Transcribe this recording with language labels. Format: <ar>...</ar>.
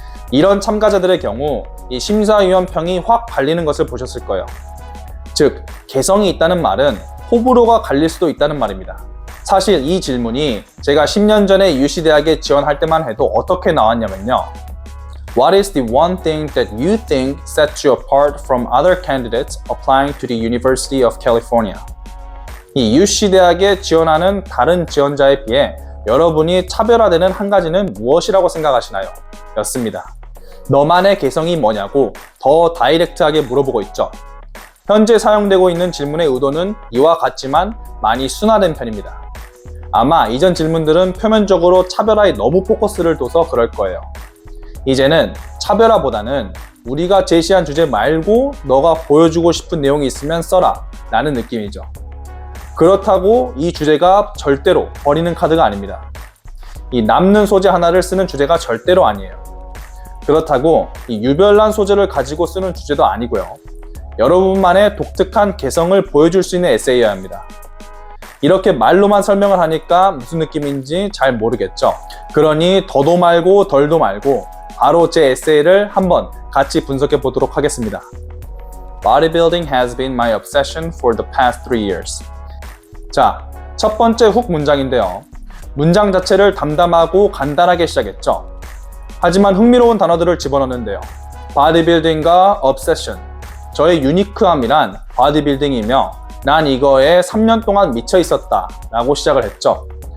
<ko>이런 참가자들의 경우 이 심사위원 평이 확 갈리는 것을 보셨을 거예요. 즉, 개성이 있다는 말은 호불호가 갈릴 수도 있다는 말입니다. 사실 이 질문이 제가 10년 전에 UC 대학에 지원할 때만 해도 어떻게 나왔냐면요.</ko> <en>What is the one thing that you think sets you apart from other candidates applying to the University of California?</en> <ko>이 UC 대학에 지원하는 다른 지원자에 비해 여러분이 차별화되는 한 가지는 무엇이라고 생각하시나요? 였습니다. 너만의 개성이 뭐냐고 더 다이렉트하게 물어보고 있죠. 현재 사용되고 있는 질문의 의도는 이와 같지만 많이 순화된 편입니다. 아마 이전 질문들은 표면적으로 차별화에 너무 포커스를 둬서 그럴 거예요. 이제는 차별화보다는 우리가 제시한 주제 말고 너가 보여주고 싶은 내용이 있으면 써라 라는 느낌이죠. 그렇다고 이 주제가 절대로 버리는 카드가 아닙니다. 이 남는 소재 하나를 쓰는 주제가 절대로 아니에요. 그렇다고 이 유별난 소재를 가지고 쓰는 주제도 아니고요. 여러분만의 독특한 개성을 보여줄 수 있는 에세이여야 합니다. 이렇게 말로만 설명을 하니까 무슨 느낌인지 잘 모르겠죠. 그러니 더도 말고 덜도 말고 바로 제 에세이를 한번 같이 분석해 보도록 하겠습니다.</ko> <en>Bodybuilding has been my obsession for the past 3 years.</en> <ko>자, 첫 번째 훅 문장인데요. 문장 자체를 담담하고 간단하게 시작했죠. 하지만 흥미로운 단어들을 집어넣는데요. bodybuilding과 obsession. 저의 유니크함이란 bodybuilding이며 난 이거에 3년 동안 미쳐 있었다 라고 시작을 했죠.</ko>